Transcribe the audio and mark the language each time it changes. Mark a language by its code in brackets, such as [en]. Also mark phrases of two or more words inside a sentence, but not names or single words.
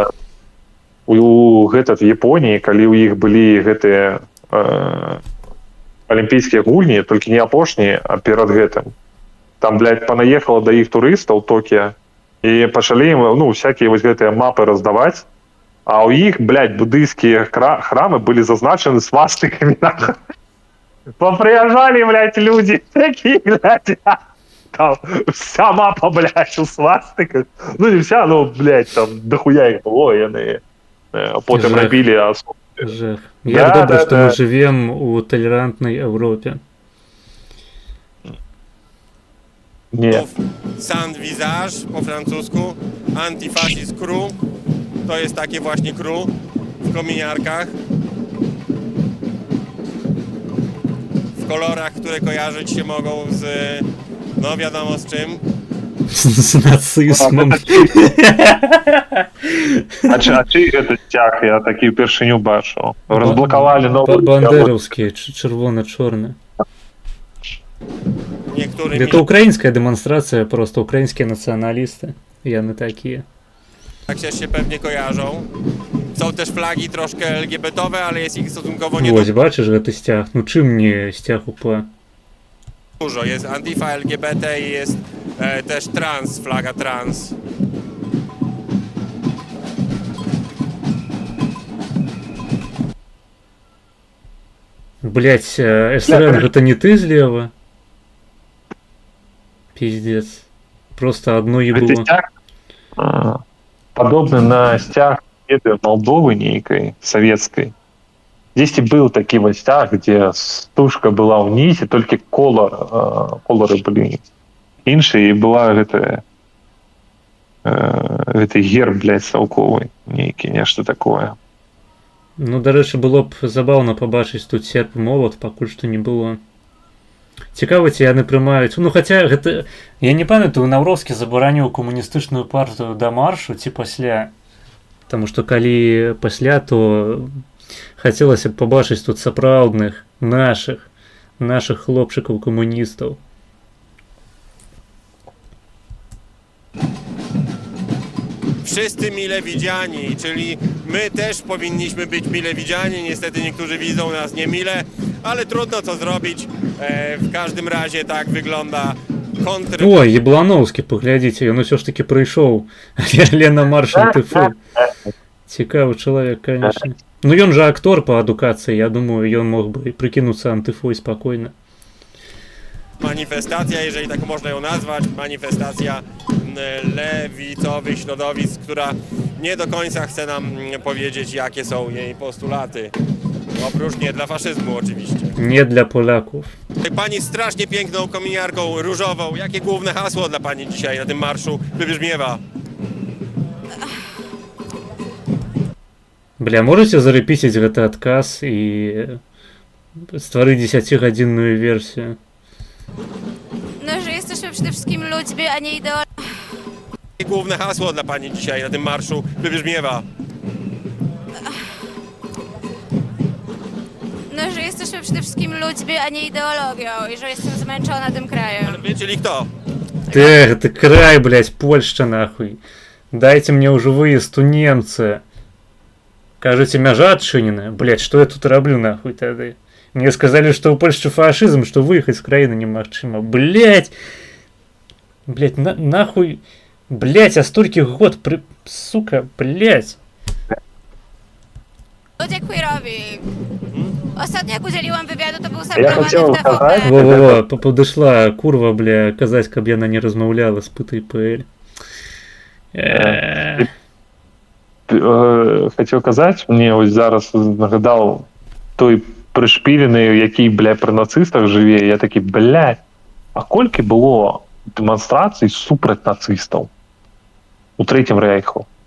[be] У Японіі, калі ў іх былі гэтыя алімпійскія гульні, толькі не апошнія, а перад гэтым. Там, блядь, панаехала да іх турыстаў Токіа, і пачалі ім, ну, всякія вось гэтыя мапы раздаваць, а ў іх, блядь, буддыйскія храмы былі зазначаны свастыкамі. [ru] Поприезжали, блядь, люди такие, блядь, там вся мапа, блядь, у свастыках. Ну, не вся, ну, блядь, там дохуя их было, и они потом рабили особо. Жах. [be] Як добра, што мы жывем у талерантнай Европе. [pl] Nie. [fr] Sans visage [pl] po francusku, [en] antifascist crew, [pl] to jest takie właśnie crew w kominiarkach, w kolorach, które kojarzyć się mogą z, no wiadomo z czym. Z nacystmem. [be] А чый гэта сцяг? Я такі ўпершыню бачыў. Разблакавалі новы... Бандеровские, чырвона-чорны. [ru] Это украинская демонстрация, просто украинские националисты. [be] Яны такие. [pl] Tak się pewnie kojarzą. Są też flagi troszkę LGBT-owe, ale jest ich stosunkowo [uk] Ось, бачиш, [be] гэты сцяг. Ну чым не сцяг УПА? [pl] dużo. Jest Antifa LGBT i jest też trans, flaga trans. [ru] Блять, СРН, это не ты слева? Пиздец. Просто одно ебло. [be] Подобны на сцяг Молдовы нейкай, советской. Здесь и был такі вот сцяг, где стужка была ўнізе, толькі колоры былі іншыя, і была гэта герб, блядь, саўковы нейкі, нешта такое. Ну, дарэчы, было б забаўна пабачыць тут серп молот, пакуль што не было. Цікава, ці яны прымаюць. Ну, хаця гэта... Я не памятаю, Наўроўскі забараніў камуністычную партыю да маршу ці пасля. Таму што калі пасля, то хацелася б пабачыць тут сапраўдных нашых хлопчыкаў-камуністаў. [pl] Wszyscy mile widziani, czyli my też powinniśmy być mile widziani. Niestety niektórzy widzą nas niemile, ale trudno co zrobić. W każdym razie tak wygląda kontr... [be] Ой, Яблановскі, паглядзіце, ён усё ж таки прыйшоў. Але на марш НТФ. Цікавы чалавек, конечно. Ну ён жа актор па адукацыі, я думаю, ён мог бы прыкінуцца антыфой спакойна. [pl] Manifestacja, jeżeli tak można ją nazwać, manifestacja lewicowych środowisk, która nie do końca chce nam powiedzieć, jakie są jej postulaty. Oprócz nie dla faszyzmu oczywiście. Nie dla Polaków. Pani strasznie piękną kominiarką różową. Jakie główne hasło dla pani dzisiaj na tym marszu wybrzmiewa? [be] Бля, можете зарепісіць гэты адказ і стварыць 10-гадзінную версію? [pl] No, że jesteśmy przede wszystkim ludźmi, a nie ideologami. Jakie główne hasło dla pani dzisiaj na tym marszu wybrzmiewa? No, że jesteśmy przede wszystkim ludźmi, a nie ideologią i że jestem zmęczona tym krajem. Ale wy, czyli kto? [be] Ты край, блядь, Польшча, нахуй. [ru] Дайте мне уже выезд у немцы. [be] Кажете, мяжа адчыненая? Блядь, что я тут раблю, нахуй, тады? [ru] Мне сказали, что у Польши фашизм, что выехать с [be] краины немагчыма. [ru] Блядь! Блядь, нахуй... [be] Блядь, а столькі год... Сука, блядь! [pl] Ludzie queerowi. Ostatnio jak udzieliłam wywiadu, to był [ru] Я [pl] samplowany [ru] хотел [pl] w TVP. [ru] сказать, Во-во-во, подошла курва, бля, [be] казаць, каб яна не размаўляла з ПТПЛ. Хотел казаць, мне ось зараз нагадаў той прышпілены, які, бля, пры нацыстах жыве, я такі, бля, а колькі было дэманстрацый супраць нацыстаў у Трэцім рэйху?